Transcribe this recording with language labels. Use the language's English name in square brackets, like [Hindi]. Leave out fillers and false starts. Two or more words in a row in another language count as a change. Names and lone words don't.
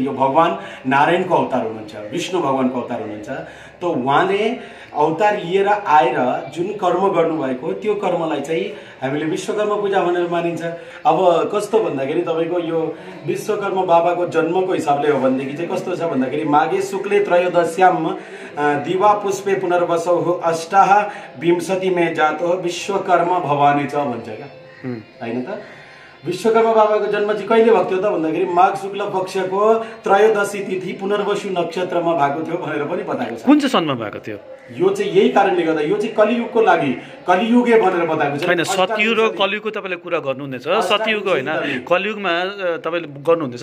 [Nepali] यो भगवान नारायणको अवतार हुनुहुन्छ, विष्णु भगवानको अवतार हुनुहुन्छ। त उहाँले अवतार लिएर आएर जुन कर्म गर्नुभएको त्यो कर्मलाई चाहिँ हामीले विश्वकर्मा पूजा भनेर मानिन्छ। अब कस्तो भन्दाखेरि तपाईको यो विश्वकर्मा बाबाको जन्मको हिसाबले हो भनेदेखि चाहिँ कस्तो छ भन्दाखेरि [Sanskrit] माघे शुक्ले त्रयोदश्याम दिवा पुष्पे पुनर्वसौ अष्टाः विंशति मे जातो विश्वकर्मा भवानी च [Nepali] भन्छ क्या हैन त। विश्वकर्मा बाबाको जन्म चाहिँ कहिले भएको थियो त भन्दाखेरि माघ शुक्ल पक्षको त्रयोदशी तिथि पुनर्वसु नक्षत्रमा भएको थियो भनेर पनि बताएको छ। कुन चाहिँ सनमा भएको थियो? यो चाहिँ यही कारणले गर्दा यो चाहिँ कलियुगको लागि कलियुगे भनेर बताएको छ। हैन, सतयुग र कलियुगको तपाईले कुरा गर्नुहुँदैछ, सतयुग हैन कलियुगमा तपाईले गर्नुहुँदैछ।